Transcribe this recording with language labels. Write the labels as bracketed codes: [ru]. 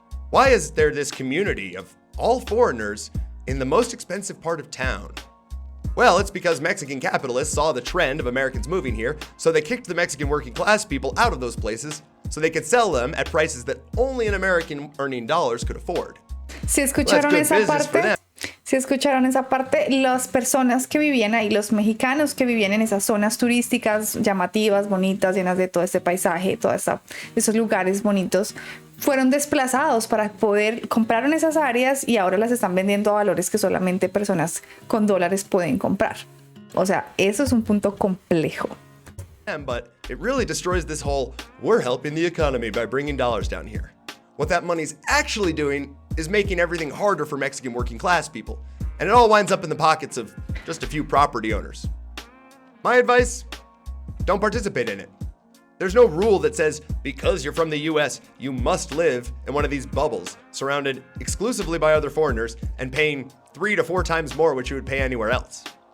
[en] Why is there this community of all foreigners in the most expensive part of town? Well, it's because Mexican capitalists saw the trend of Americans moving here, so they kicked the Mexican working class people out of those places so they could sell them at prices that only an American earning dollars could afford. [es] Si escucharon esa parte, Si escucharon esa parte, las personas que vivían ahí, los mexicanos que vivían en esas zonas turísticas llamativas, bonitas, llenas de todo este paisaje, esos lugares bonitos, fueron desplazados para poder compraron esas áreas y ahora las están vendiendo a valores que solamente personas con dólares pueden comprar. O sea, eso es un punto complejo. [en] But it really destroys this whole, we're helping the economy by bringing dollars down here. What that money's actually doing is making everything harder for Mexican working class people, and it all winds up in the pockets of just a few property owners. My advice, don't participate in it. There's no rule that says because you're from the US, you must live in one of these bubbles surrounded exclusively by other foreigners and paying 3 to 4 times more what you would pay anywhere else.